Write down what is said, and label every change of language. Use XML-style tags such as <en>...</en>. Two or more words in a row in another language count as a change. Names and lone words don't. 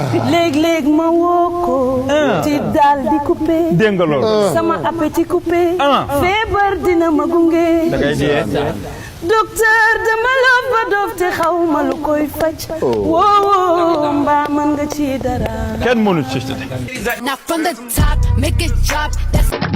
<wo>Léeg-léeg ma woo ko, Ah. ci daal di coupé. Dégg nga loolu. Sama appétit coupé. Ah. Feebar dina ma gunge. Da ngay dee. Docteur, dama la ba dof te xaw ma lu koy faj. Oh. Woo, woo, mbaa mën nga ci dara. Kenn mënu ci.</wo> <en>Now from the top, make it drop. That's</en>